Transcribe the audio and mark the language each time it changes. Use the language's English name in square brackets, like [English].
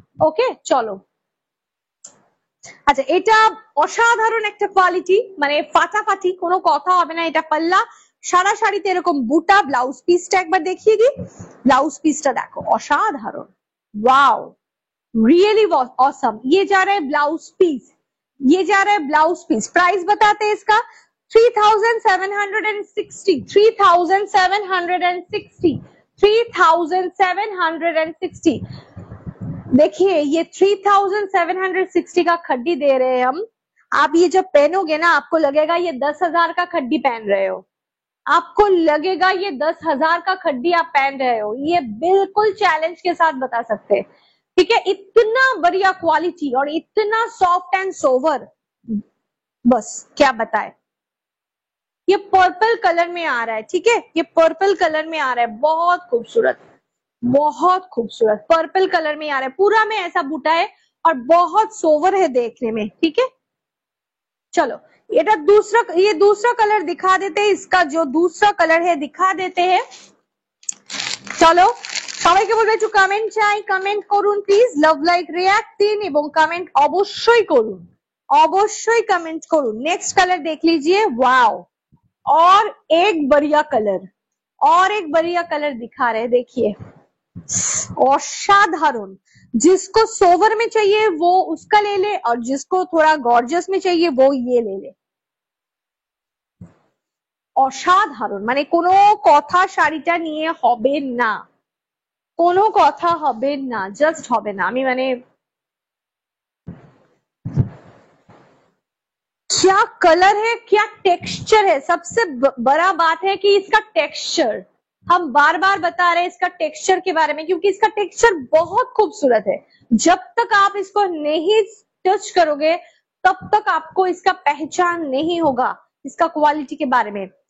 [Bangla] ওকে চলো, আচ্ছা এটা অসাধারণ একটা কোয়ালিটি, মানে ফাটাফাটি, কোনো কথা হবে না, এটা পাল্লা, সারা শাড়িতে এরকম বুটা, ব্লাউজ পিসটা একবার দেখিয়ে দিই, ব্লাউজ পিসটা দেখো অসাধারণ, ওয়াও [English] Really awesome. [Hindi] ये जा रहा है ब्लाउज पीस, ये जा रहा है ब्लाउज पीस, प्राइस बताते हैं इसका 3760, 3760, 3760। देखिए ये 3760 का खड्डी दे रहे हैं हम, आप ये जब पहनोगे ना आपको लगेगा ये 10,000 का खड्डी पहन रहे हो, आपको लगेगा ये 10,000 का खड्डी आप पहन रहे हो, ये बिल्कुल चैलेंज के साथ बता सकते हैं, ठीक है। इतना बढ़िया क्वालिटी और इतना सॉफ्ट एंड सोवर, बस क्या बताए। ये पर्पल कलर में आ रहा है, ठीक है, ये पर्पल कलर में आ रहा है, बहुत खूबसूरत, बहुत खूबसूरत पर्पल कलर में आ रहा है, पूरा में ऐसा बूटा है और बहुत सोवर है देखने में, ठीक है। चलो ये दूसरा कलर दिखा देते हैं, इसका जो दूसरा कलर है दिखा देते हैं। [Bangla] চলো সবাইকে বলবো একটু কমেন্ট চাই, কমেন্ট করুন প্লিজ, লাভ লাইক রিয়াক্ট দিন এবং কমেন্ট অবশ্যই করুন, অবশ্যই কমেंट করুন। [Hindi] नेक्स्ट कलर देख लीजिए, वाओ, और एक बढ़िया कलर, और एक बढ़िया कलर दिखा रहे हैं, देखिए असाधारण, जिसको सोवर में चाहिए वो उसका ले ले, और जिसको थोड़ा गॉर्जियस में चाहिए वो ये ले ले। [Bangla] অসাধারণ, মানে কোনো কথা শাড়িটা নিয়ে হবে না, কোনো কথা হবে না, জাস্ট হবে না, আমি মানে [Hindi] क्या कलर है, क्या टेक्सचर है। सबसे बड़ा बात है कि इसका टेक्सचर, हम बार बार बता रहे हैं इसका टेक्सचर के बारे में, क्योंकि इसका टेक्सचर बहुत खूबसूरत है। जब तक आप इसको नहीं टच करोगे तब तक आपको इसका पहचान नहीं होगा इसका क्वालिटी के बारे में।